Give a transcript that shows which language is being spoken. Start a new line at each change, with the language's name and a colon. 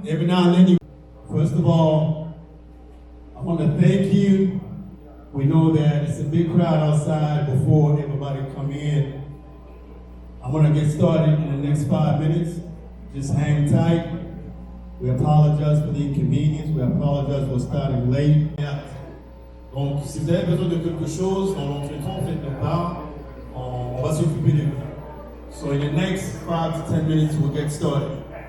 English: Every now and then first of all, I want to thank you. We know that it's a big crowd outside before everybody come in. I'm going to get started in the next 5 minutes. Just hang tight. We apologize for the inconvenience. We apologize for starting late.
French: Donc, si vous avez besoin de quelque chose dans l'entretien, faites-le part. On va s'occuper de vous.
English: So in the next 5 to 10 minutes, we'll get started.